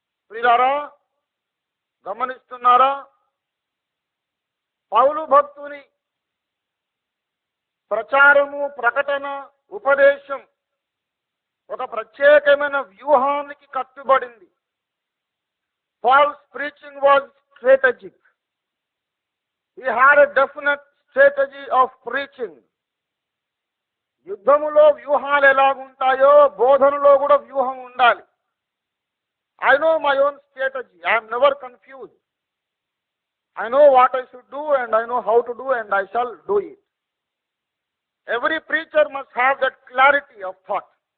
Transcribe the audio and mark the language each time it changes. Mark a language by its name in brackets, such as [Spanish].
[Telugu] ప్రియులారా, గమనిస్తున్నారా? పౌలు భక్తుని ప్రచారము, ప్రకటన, ఉపదేశం ఒక ప్రత్యేకమైన వ్యూహానికి కట్టుబడింది. [English] Paul's preaching was strategic. He had a definite strategy of preaching. [Telugu] యుద్ధములో వ్యూహాలు ఎలాగుంటాయో బోధనలో కూడా వ్యూహం ఉండాలి. [English] I know my own strategy. I am never confused. I know what I should do and I know how to do and I shall do it. Every preacher must have that clarity of thought.